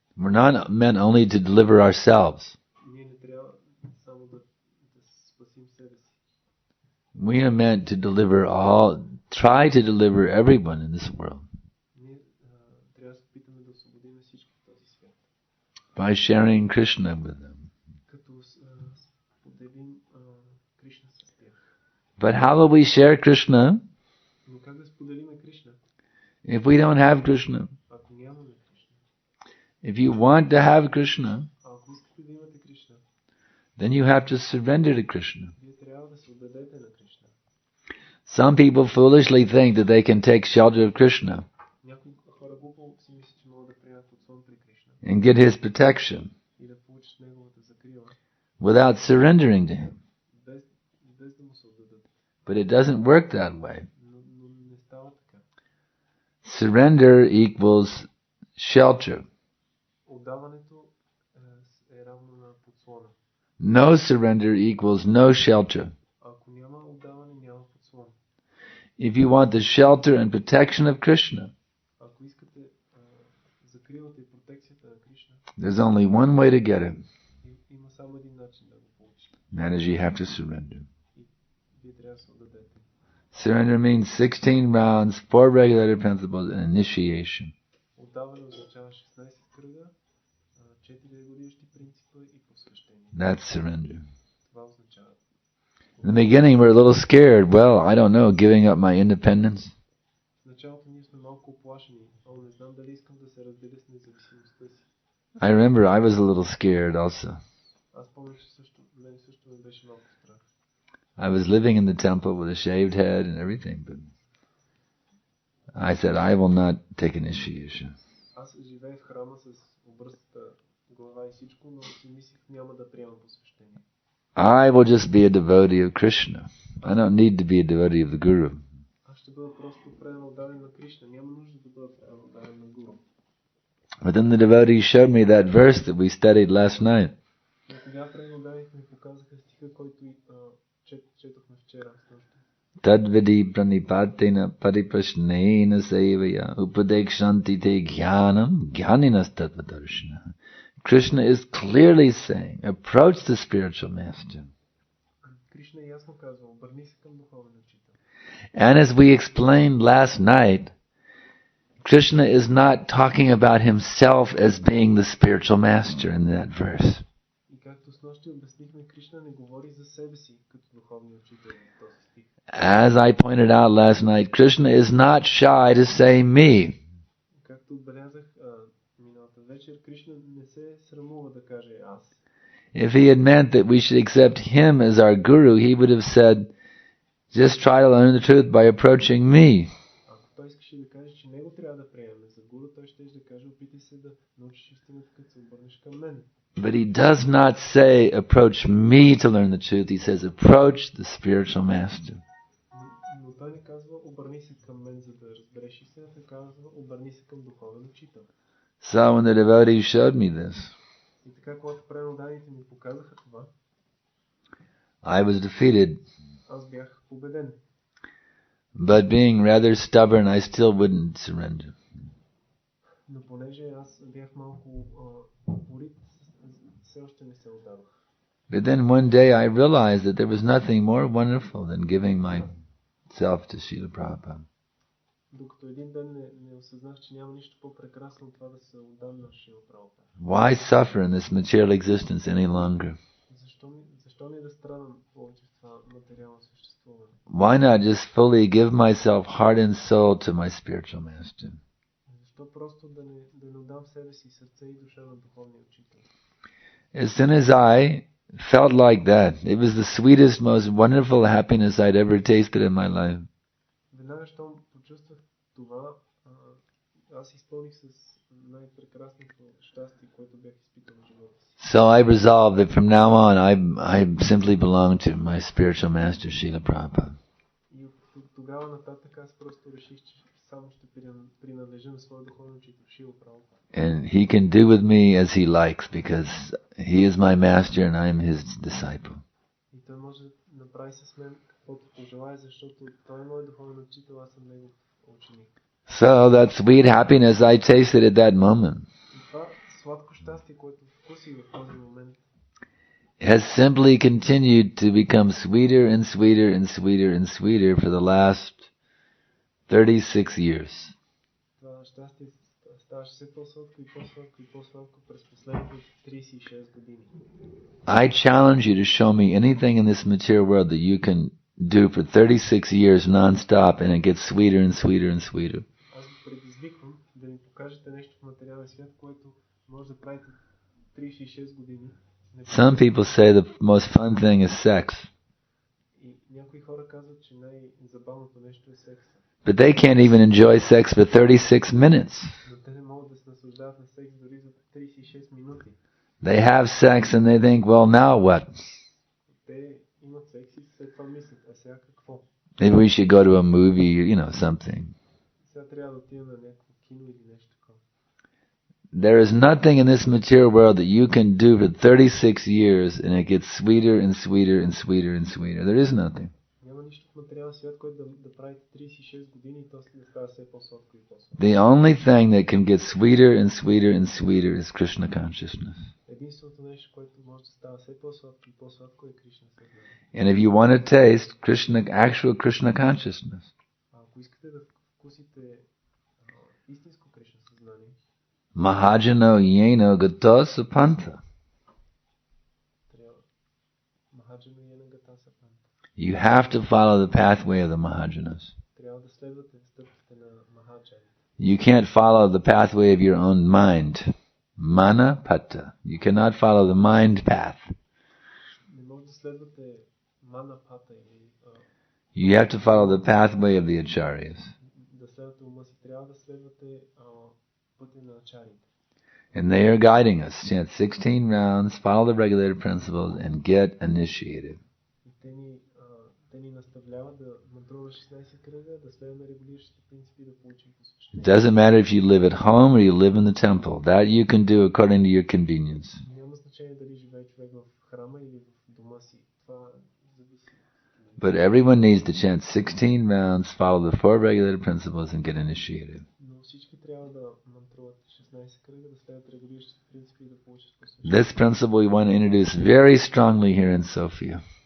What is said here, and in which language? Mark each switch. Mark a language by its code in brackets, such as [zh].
[en] We're not meant only to deliver ourselves. [bg] Ние не трябва само да спасим себе си. [en] We are meant to deliver try to deliver everyone in this world [bg] Ние трябва да се опитаме да освободим всички в този свят. [en] by sharing Krishna with them. [bg] Като споделим Кришна с тях. [en] But how will we share Krishna [bg] Но как да споделиме Кришна, [en] if we don't have Krishna? [bg] ако нямаме Кришна? [en] If you want to have Krishna, [bg] Ако искате да имате Кришна, [en] then you have to surrender to Krishna. [bg] вие трябва да се отдадете на Кришна. [en] Some people foolishly think that they can take shelter of Krishna [bg] Някои хора глупо си мислят, че могат да приемат подслон при Кришна [en] and get his protection [bg] и да получат неговата закрила, [en] without surrendering to him. [bg] без да му се отдадат. [en] But it doesn't work that way. [bg] Но не става така. [en] Surrender equals shelter. [bg] Отдаването е равно на подслона. [en] No surrender equals no shelter. [bg] Ако няма отдаване, няма подслон. [en] If you want the shelter and protection of Krishna, [bg] Ако искате закрилата и протекцията на Кришна, [en] there's only one way to get it. [bg] има само един начин да го получите. [en] That is, you have to surrender. [bg] И вие трябва да се отдадете. [en] Surrender means 16 rounds, 4 regulated principles, and initiation. [bg] Отдаване означава 16 кръга, 4 регулиращи принципа и посвещение. [en] That's surrender. [bg] Това означава. [en] In the beginning, we're a little scared. Well, I don't know, giving up my independence. [bg] В началото ние сме малко оплашени. Не знам дали искам да се разделя с независимостта си. [en] I remember I was a little scared also. [bg] Аз помня, че мен също ме беше малко страх. [en] I was living in the temple with a shaved head and everything, but I said, I will not take initiation. [bg] Аз живея в храма с обръстата глава и всичко, но си мислих, няма да приемам посвещение. [en] I will just be a devotee of Krishna. I don't need to be a devotee of the Guru. [bg] Аз ще бъда просто предан отдаден на Кришна. Няма нужда да бъда предан отдаден на Гуру. [en] But then the devotees showed me that verse that we studied last night. [bg] Но тогава преданните ми показаха стиха, който четохме вчера. [sa] Tadvidi pranipatena pariprashnena sevaya upadekshanti te jnanam jnaninas tattvadarshana. [en] Krishna is clearly saying, approach the spiritual master. [bg] Кришна ясно казва, обърни се към духовен учител. [en] And as we explained last night, Krishna is not talking about himself as being the spiritual master in that verse. [bg] И както снощи обяснихме, Кришна не говори за себе си като духовен учител в този стих. [en] As I pointed out last night, Krishna is not shy to say me. [bg] Както отбелязах миналата вечер, Кришна не се срамува да каже аз. [en] If he had meant that we should accept him as our guru, he would have said, just try to learn the truth by approaching me. [bg] Ако той искаше да каже, че него трябва да приеме за гуру, той ще да каже, опитай се да научиш истината, като се обърнеш към мен. [en] But he does not say, approach me to learn the truth. He says, approach the spiritual master. [bg] Но той не казва, обърни се към мен, за да разбереш истината, казва, обърни се към духовен учител. [en] So when the devotees showed me this, [bg] И така, когато преданните ми показаха това, [en] I was defeated. [bg] аз бях победен. [en] But being rather stubborn, I still wouldn't surrender. [bg] Но понеже аз бях малко упорит, все още не се отдавах. [en] But then one day I realized that there was nothing more wonderful than giving myself to Srila Prabhupada. [bg] Докато един ден не осъзнах, че няма нищо по-прекрасно от това да се отдам на Шрила Прабхупада. [en] Why suffer in this material existence any longer? [bg] Защо ми да страдам повече в това материално съществуване? [en] Why not just fully give myself heart and soul to my spiritual master? [bg] Защо просто да не отдам себе си, сърце и душа на духовния учител? [en] As soon as I felt like that, it was the sweetest, most wonderful happiness I'd ever tasted in my life. [bg] Веднага, щом почувствах това, аз изпълних с най-прекрасното щастие, което бях изпитал в живота си. [en] So I resolved that from now on I simply belong to my spiritual master, Srila Prabhupada. [bg] И от тогава нататък аз просто реших, че само ще принадлежа на своя духовен учител, Шрила Прабхупада. [en] And he can do with me as he likes because he is my master and I am his disciple. [bg] И той може да направи с мен каквото пожелае, защото той е мой духовен учител, аз съм негов ученик. [en] So that sweet happiness I tasted at that moment [bg] И това сладко щастие, което вкусих в този момент, [en] has simply continued to become sweeter and sweeter and sweeter and sweeter for the last 36 years. [bg] това щастие ставаше все по-сладко и по-сладко и по-сладко през последните 36 години. [en] I challenge you to show me anything in this material world that you can do for 36 years non-stop and it gets sweeter and sweeter and sweeter. [bg] Аз ви предизвиквам да ми покажете нещо в материален свят, което може да правите 36 години. [en] Some people say the most fun thing is sex. [bg] И някои хора казват, че най-забавното нещо е секса. [en] But they can't even enjoy sex for 36 minutes. [bg] Но те не могат да се наслаждават на секс дори за 36 минути. [en] They have sex and they think, well, now what? [bg] Те имат секс и след това мислят, а сега какво? [en] Maybe we should go to a movie, something. [bg] Сега трябва да отидем на някакво кино или нещо такова. [en] There is nothing in this material world that you can do for 36 years and it gets sweeter and sweeter and sweeter and sweeter. There is nothing. [bg] Няма нищо в материален свят, което да правите 36 години и то да става все по-сладко и по-сладко. [en] The only thing that can get sweeter and sweeter and sweeter is Krishna consciousness. [bg] Единственото нещо, което може да става все по-сладко и по-сладко е Кришна съзнание. [en] And if you want to taste actual Krishna consciousness, [bg] Ако искате да вкусите истинско Кришна съзнание, [sa] Mahajano yeno gato sapanta. Махаджана йена гата сапанта. [en] You have to follow the pathway of the Mahajanas. [bg] Трябва да следвате стъпките на Махаджани. [en] You can't follow the pathway of your own mind. Mana pata. You cannot follow the mind path. [bg] Не може да следвате мана пата или [en] You have to follow the pathway of the acharyas. [bg] да следвате ума си. Трябва да следвате пътя на ачарите. [en] And they are guiding us. Chant 16 rounds, follow the regulated principles, and get initiated. [bg] И те ни наставляват да контрол на 16 кръга, да следваме регулиращите принципи и да получим [en] It [bg] посвещение. [en] doesn't matter if you live at home or you live in the temple. That you can do according to your convenience. [bg] Няма значение дали живее човек в храма или в дома си. Това зависи. [en] But everyone needs to chant 16 rounds, follow the 4 regulated principles, and get initiated. [bg] Но всички трябва да мантруват 16 кръга, да следват регулиращите принципи и да получат посвещение. [en] This principle we want to introduce very strongly here in Sofia.